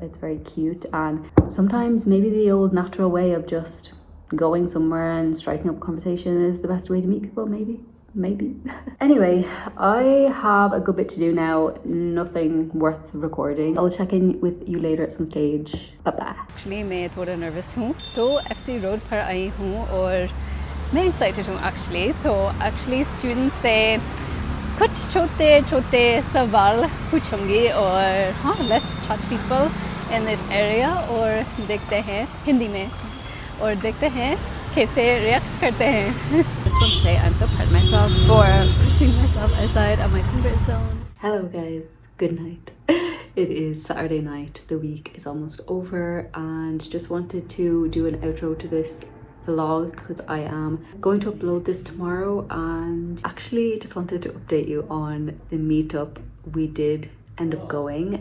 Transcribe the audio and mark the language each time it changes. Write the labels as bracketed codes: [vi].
[en] It's very cute, and sometimes maybe the old natural way of just going somewhere and striking up conversation is the best way to meet people, maybe. Anyway, I have a good bit to do now, nothing worth recording. I'll check in with you later at some stage. Bye bye. [hi] Actually मैं थोड़ा nervous हूँ, तो FC road पर आई हूँ और मैं excited हूँ actually. तो एक्चुअली स्टूडेंट से कुछ छोटे छोटे सवाल पूछूंगी और हाँ, [en] let's touch people in this area [hi] और देखते हैं हिंदी में और देखते हैं कैसे रिएक्ट करते हैं। [en] Just want to say I'm so proud of myself for pushing myself outside of my comfort zone. Hello guys, good night. It is Saturday night, the week is almost over, and just wanted to do an outro to this vlog because I am going to upload this tomorrow, and actually just wanted to update you on the meetup we did end up going.